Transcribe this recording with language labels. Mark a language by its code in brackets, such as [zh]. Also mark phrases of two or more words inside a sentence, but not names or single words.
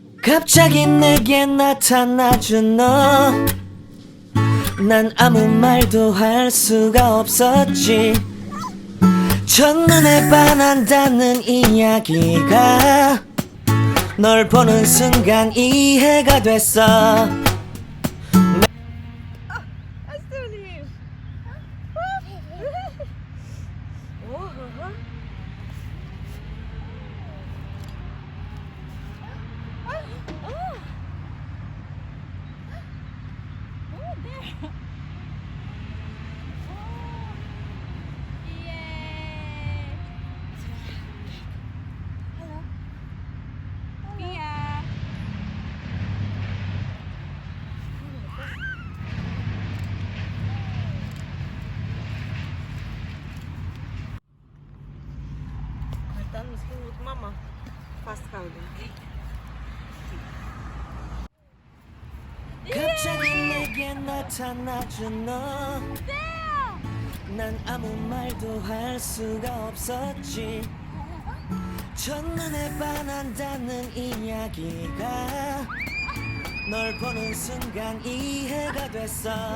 [ko] 갑자기 내게 나타나준 너 난 아무 말도 할 수가 없었지 첫눈에 반한다는 이야기가 널 보는 순간 이해가 됐어 [en] Astrid! Oh, oh, there. Yay! Hello. Pia. [nl] Dan misschien moet mama vasthouden. [ko] 갑자기 내게 나타나준 너 난 아무 말도 할 수가 없었지 첫눈에 반한다는 이야기가 널 보는 순간 이해가 됐어